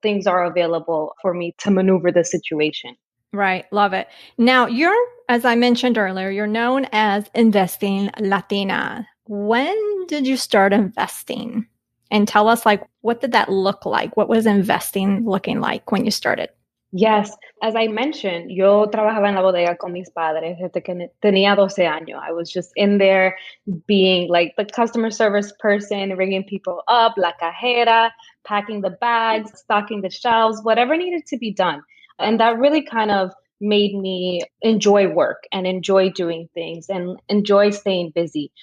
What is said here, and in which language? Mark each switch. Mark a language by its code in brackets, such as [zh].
[en] Things are available for me to maneuver the situation. Right. Love it. Now, as I mentioned earlier, you're known as Investing Latina. When did you start investing? And tell us, like, what did that look like? What was investing looking like when you started? Yes, as I mentioned, [es] yo trabajaba en la bodega con mis padres desde que tenía 12 años. [en] I was just in there being like the customer service person, ringing people up, la cajera, packing the bags, stocking the shelves, whatever needed to be done. And that really kind of made me enjoy work and enjoy doing things and enjoy staying busy.